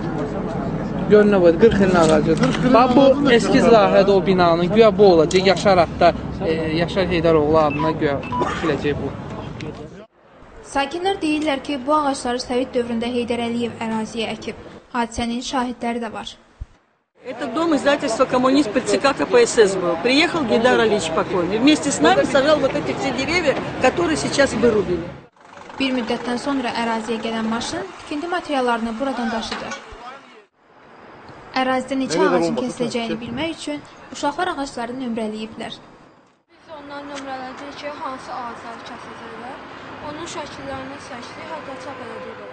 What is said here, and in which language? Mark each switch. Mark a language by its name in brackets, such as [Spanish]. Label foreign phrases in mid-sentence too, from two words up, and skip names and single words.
[Azerbaijani] Gör nə var, 40 ilin ağacıdır. Bax, bu eskiz layihədə o binanın güya bu olacaq. Yaşar adda, Yaşar Heydaroğlu adına güya tikiləcək bu. Sakinlər deyirlər ki, bu ağacları Sovet dövründə Heydər Əliyev əraziyə əkib. Hadisənin şahidləri də var. [Russian] Это дом издательства «Коммунист» при ЦК КПСС был. Приехал Гейдар Алиевич покойный. Вместе с нами сажал вот эти все деревья, которые сейчас вырубили. [Azerbaijani] Bir müddətdən sonra əraziyə gələn maşın tikinti materiallarını buradan daşıdı. Ərazidə neçə ağacın kəsiləcəyini bilmək üçün uşaqlar ağacları nömrələyiblər. Biz ondan nömrələcəyik ki, hansı ağacları kəsiləcəklər. Onun şəkillərini seçdik, hətta çap edəcəklər.